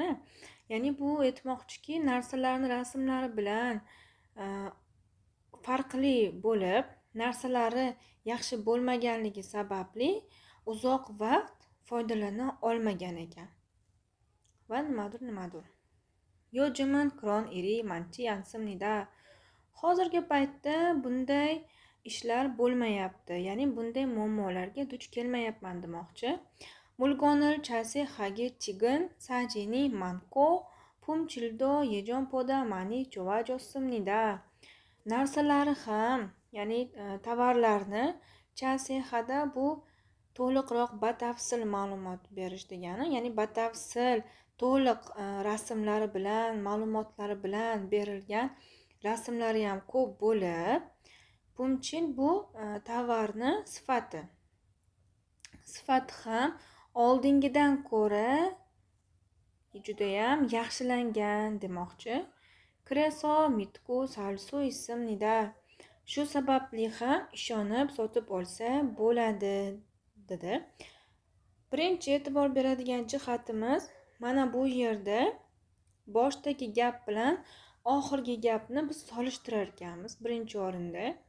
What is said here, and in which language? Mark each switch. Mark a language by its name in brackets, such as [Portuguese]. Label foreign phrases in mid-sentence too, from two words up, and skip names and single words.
[Uzbek] Ya'ni bu aytmoqchiki, narsalarni rasmlari bilan farqli bo'lib, narsalari yaxshi bo'lmaganligi sababli uzoq vaqt foydalana olmagan ekan. Va nimadir. [Korean] 요즘은 그런 일이 많지 않습니다. [Uzbek] Hozirgi paytda bunday ishlar bo'lmayapti, ya'ni bunday muammolarga duch kelmayapman demoqchi. [Korean] 물건을 자세하게 찍은 사진이 많고 품질도 예전보다 많이 좋아졌습니다. [Uzbek] narsalari ham, ya'ni tovarlarni chasehada bu to'liqroq batafsil ma'lumot berish degani, ya'ni batafsil to'liq rasmlari bilan, ma'lumotlari bilan berilgan rasmlari ham ko'p bo'lib, pumchil bu tovarni sifati. Sifati ham oldingidan ko'ra juda ham yaxshilangan demoqchi. [Korean] 그래서 믿고 살 수 있습니다. [Uzbek] Shu sababli ham ishonib sotib olsa bo'ladi dedi. Birinchi e'tibor beradigan jihatimiz mana bu yerda boshdagi gap bilan oxirgi gapni biz solishtirar ekanmiz birinchi o'rinda.